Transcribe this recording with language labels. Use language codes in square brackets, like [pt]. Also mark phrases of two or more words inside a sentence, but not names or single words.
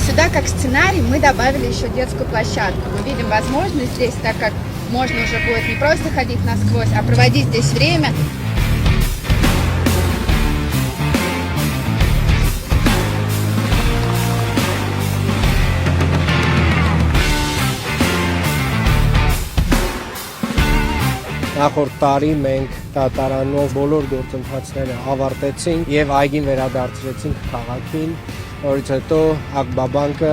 [ru] как сценарий мы добавили еще детскую площадку. Мы видим возможность здесь, так как можно уже будет не просто ходить насквозь, а проводить здесь время. [hy] Նախորդ տարի մենք դատարանով բոլոր գործընթացները ավարտեցինք եւ այգին վերադարձրեցինք քաղաքին, որից հետո Ակբաբանկը